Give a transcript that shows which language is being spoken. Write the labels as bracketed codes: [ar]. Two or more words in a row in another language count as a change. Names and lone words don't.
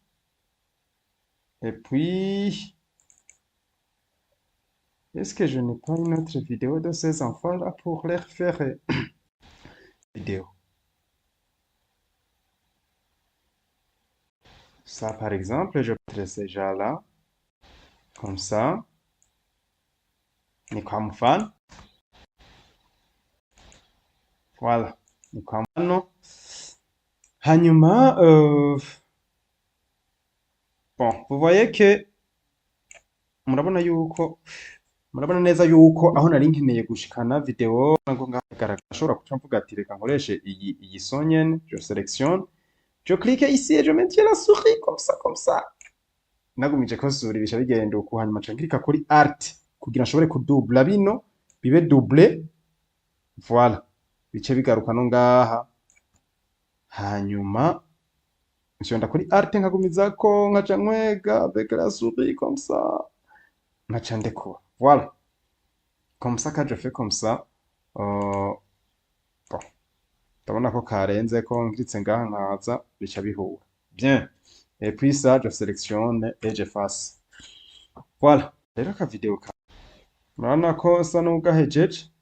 [fr] Et puis, est-ce que je n'ai pas une autre vidéo de ces enfants-là pour leur faire vidéo? Ça, par exemple, je mettrai déjà là, comme ça. [sw] Ni kwa mfano. Voilà. Ni kwa mfano. [rn] Hanyuma, [fr] bon, vous voyez que [rn] murabona neza yuko aho nari nkeneye gushikana video ngo ngahagaragara ashobora kuca mvuga ati reka nkoreshe iyi son nyene, [fr] je sélectionne, je clique ici et je maintiens la souris comme ça. [rn] nagumije kosura ibisha bigenda uku hanyuma nca nkirika kuri alt kugira nshobore kudubla bino bibe double voilà bice bigaruka no ngaha hanyuma nshonda kuri alt nkagumizako nkaca nkwega [fr] avec la souris comme ça [rn] nkaca ndekura [fr] voilà comme ça quand je fais comme ça [rn] bon ndabona ko karenze ko nkiritse ngaha nkaza bica bihura bien [fr] et puis ça je sélectionne et j'efface voilà [rn] rero aka video ka murabona ko sa n'ugahejeje